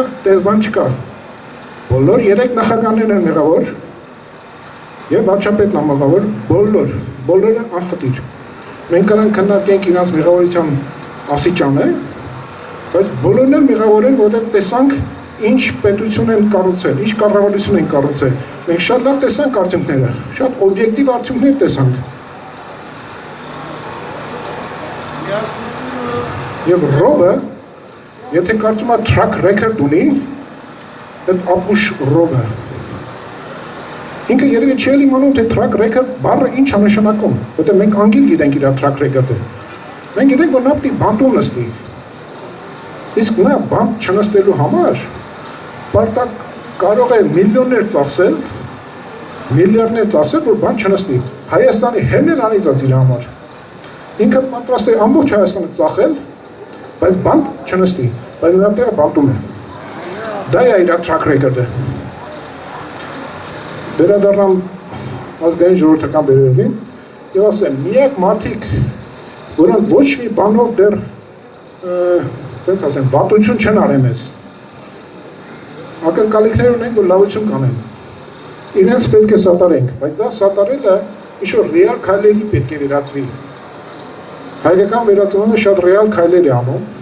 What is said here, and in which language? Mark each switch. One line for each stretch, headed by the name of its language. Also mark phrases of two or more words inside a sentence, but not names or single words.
Armenian: դες բան չկա։ Բոլոր 3 նախագահներն են մեղավոր եւ վարչապետն է մեղավոր, բոլորը անխտիր։ Մենք կարող ենք քննարկենք իրաց մեղավորության աստիճանը, բայց բոլորն էլ մեղավոր են, որովհետեւ տեսանք ինչ պետություն են կառուցել, ինչ կառավարություն են կառուցել։ Մենք շատ լավ տեսանք արդյունքները, շատ օբյեկտիվ արդյունքներ տեսանք։ Եվ Ռոբը, եթե կարծում է
English: track record
Armenian: ունի, այդ ապուշ Ռոբը։ Ինքը երևի չի իմանում, թե
English: track record
Armenian: բառը ինչ է նշանակում, որտեղ մենք անգիր գիտենք իր
English: track record-
Armenian: ը։ Մենք գիտենք, որ նա պետք է բանտում նստի։ Իսկ նա բանտ չնստելու համար Պարտակ կարող է միլիոններ ծախսել, միլիարդներ ծախսել, որ բան չնստի։ Հայաստանի հերն էլ անիծած իր համար։ Ինքը պատրաստ է ամբողջ Հայաստանը ծախել, բայց բանտ չնստի, բայց նրա տեղը բանտում է։ Դա է իր
English: track record-
Armenian: ը։ Վերադառնամ ազգային ժողովրդական բերերին եւ ասեմ, միակ մարդիկ, որոնք ոչ մի բանով դեռ ոնց ասեմ, վատություն չեն արել մեզ։ Ակնկալիքներ ունենք, որ լավություն կանեն։ Իրենց պետք է սատարենք, բայց դա սատարելը ինչ-որ ռեալ քայլերի պետք է վերածվի։ Հայկական վերածնունդը շատ ռեալ քայլեր է անում։